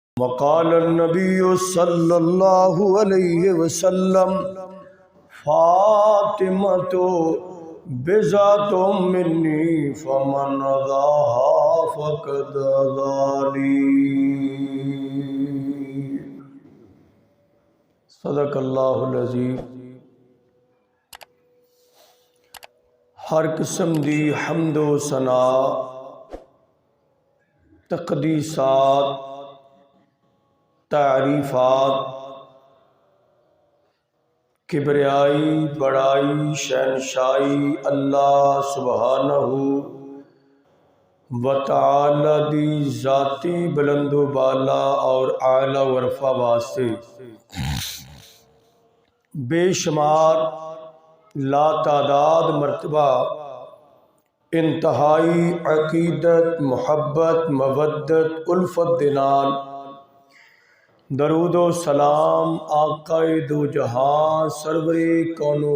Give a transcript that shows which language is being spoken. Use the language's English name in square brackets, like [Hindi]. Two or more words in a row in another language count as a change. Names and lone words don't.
[Arabic] وقال النبي صلى الله عليه وسلم فاطمة بضعة مني فمن آذاها فقد آذاني. صدق الله العظيم. [Punjabi] ہر قسم دی حمد و ثنا، تقدیسات، تعریفات, کبریائی، بڑائی، شہنشاہی [Arabic] الله سبحانه وتعالى [Punjabi] دی ذاتی بلند و بالا اور اعلیٰ و ارفع واسطے بے شمار لاتعداد مرتبہ انتہائی عقیدت، محبت، مودت، الفت دے نال درود و سلام آقائے دو جہاں سرور کون و